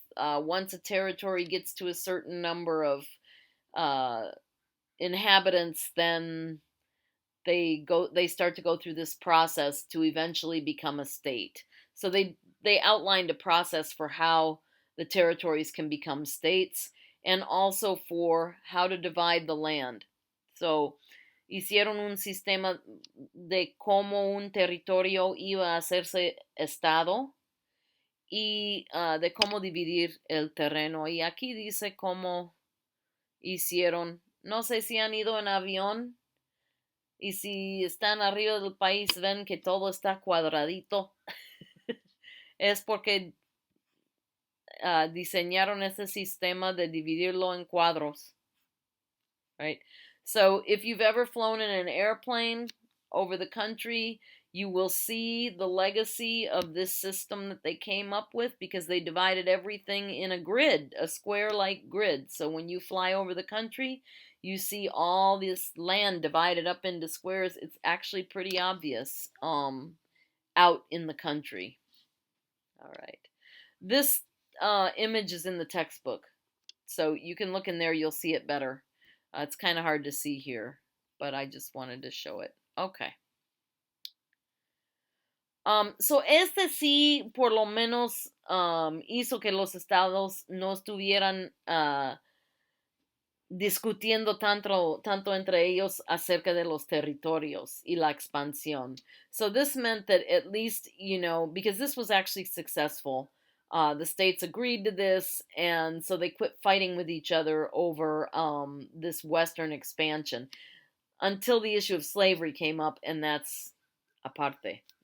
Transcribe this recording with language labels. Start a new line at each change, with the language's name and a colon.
English: Once a territory gets to a certain number of inhabitants, then they start to go through this process to eventually become a state. So they outlined a process for how the territories can become states, and also for how to divide the land.
Spanish: So hicieron un sistema de cómo un territorio iba a hacerse estado, y de cómo dividir el terreno. Y aquí dice cómo hicieron. No sé si han ido en avión y si están arriba del país ven que todo está cuadradito. Es porque diseñaron ese sistema de dividirlo en cuadros.
English: Right? So if you've ever flown in an airplane over the country, you will see the legacy of this system that they came up with because they divided everything in a grid, a square-like grid. So when you fly over the country, you see all this land divided up into squares. It's actually pretty obvious out in the country. All right. This image is in the textbook. So you can look in there, you'll see it better. It's kind of hard to see here, but I just wanted to show it. Okay.
Spanish: So este sí, por lo menos, hizo que los estados no estuvieran discutiendo tanto entre ellos acerca de los territorios y la expansión.
English: So this meant that at least, because this was actually successful, the states agreed to this, and so they quit fighting with each other over this western expansion until the issue of slavery came up, and that's aparte.